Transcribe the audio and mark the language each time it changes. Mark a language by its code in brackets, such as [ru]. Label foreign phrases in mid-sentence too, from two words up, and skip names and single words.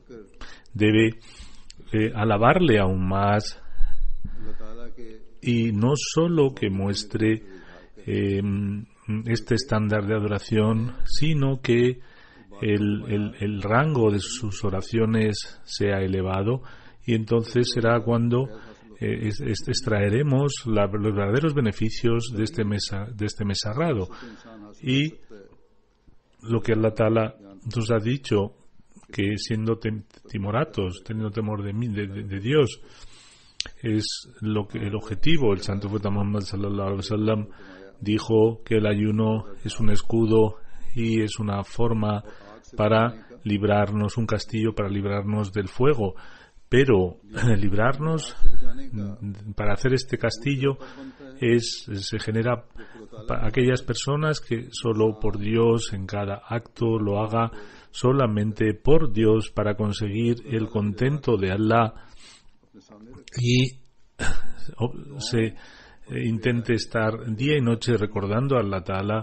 [es] Debe alabarle aún más, y no solo que muestre este estándar de adoración, sino que el rango de sus oraciones sea elevado, y entonces será cuando extraeremos los verdaderos beneficios de este mes sagrado. Y lo que [ar] الله تعالى [es] nos ha dicho, que siendo timoratos, teniendo temor de Dios, es el objetivo. El santo profeta Muhammad [ar] صلى الله عليه وسلم [es] dijo que el ayuno es un escudo y es una forma para librarnos, un castillo para librarnos del fuego. Pero librarnos, para hacer este castillo, se genera para aquellas personas que solo por Dios, en cada acto lo haga solamente por Dios, para conseguir el contento de Allah, y se intente estar día y noche recordando a [ar] الله تعالى.